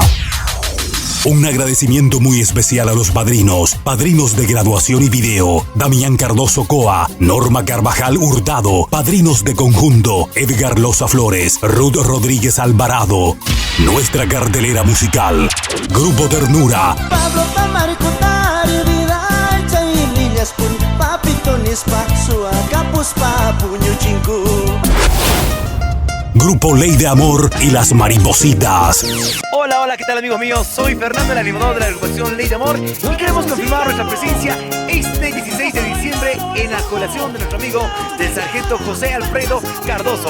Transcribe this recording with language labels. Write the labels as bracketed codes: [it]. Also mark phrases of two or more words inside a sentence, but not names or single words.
[es] Un agradecimiento muy especial a los padrinos de graduación y video, Damián Cardoso Coa, Norma Carvajal Hurtado, padrinos de conjunto, Edgar Loza Flores, Ruth Rodríguez Alvarado. Nuestra cartelera musical, Grupo Ternura, Pablo Tamarco Tari Vidal Chay Lillas Pun Papitonis Paxua Capus Papuño Chinku. Grupo Ley de Amor y Las Maripositas. Hola, ¿qué tal amigos míos? Soy Fernando, el animador de la agrupación Ley de Amor y queremos confirmar nuestra presencia este 16 de diciembre en la colación de nuestro amigo del sargento José Alfredo Cardoso.